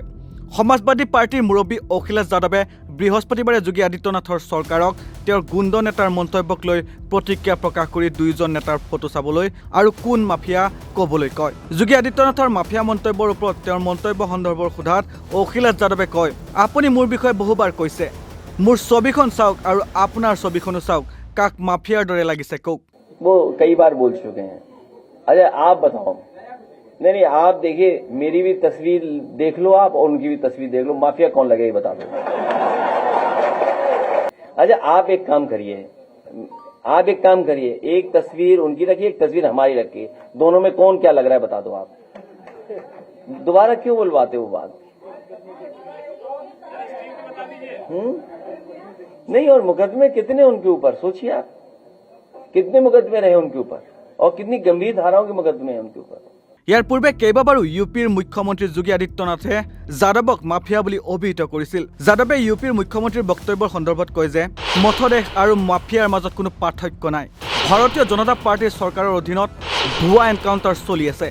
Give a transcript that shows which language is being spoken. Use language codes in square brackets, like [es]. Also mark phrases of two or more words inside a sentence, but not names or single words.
[as] সমাজবাদী পাৰ্টিৰ মুৰব্বী অখিলেশ যাদৱে বৃহস্পতিবাৰে যোগী আদিত্যনাথৰ চৰকাৰক তেওঁৰ গুণ্ড নেতাৰ মন্তব্যক লৈ প্ৰতিক্ৰিয়া প্ৰকাশ কৰি দুয়োজন নেতাৰ ফটো চাবলৈ আৰু কোন মাফিয়া ক'বলৈ কয়। যোগী আদিত্যনাথৰ মাফিয়া মন্তব্যৰ ওপৰত তেওঁৰ মন্তব্য সন্দৰ্ভৰ সোধাত অখিলেশ যাদৱে কয়, আপুনি মোৰ বিষয়ে বহুবাৰ কৈছে, মোৰ ছবিখন চাওক আৰু আপোনাৰ ছবিখনো চাওক, কাক মাফিয়াৰ দৰে লাগিছে কওক। [hi] वो कई बार बोल चुके हैं। अच्छा आप बताओ। नहीं आप देखिए, मेरी भी तस्वीर देख लो आप और उनकी भी तस्वीर देख लो, माफिया कौन लगे ये बता दो। अच्छा आप एक काम करिए, एक तस्वीर उनकी रखिए, एक तस्वीर हमारी रखिए, दोनों में कौन क्या लग रहा है बता दो आप। दोबारा क्यों बुलवाते हो बात? नहीं, और मुकदमे कितने उनके ऊपर सोचिए आप, कितने मुकदमे रहे उनके ऊपर और कितनी गंभीर धाराओं के मुकदमे हैं उनके ऊपर। [as] ইয়াৰ পূৰ্বে কেইবাবাৰো ইউপিৰ মুখ্যমন্ত্ৰী যোগী আদিত্যনাথে যাদৱক মাফিয়া বুলি অভিহিত কৰিছিল। যাদৱে ইউপিৰ মুখ্যমন্ত্ৰীৰ বক্তব্যৰ সন্দৰ্ভত কয় যে মথদেশ আৰু মাফিয়াৰ মাজত কোনো পাৰ্থক্য নাই। ভাৰতীয় জনতা পাৰ্টীৰ চৰকাৰৰ অধীনত ভুৱা এনকাউণ্টাৰ চলি আছে।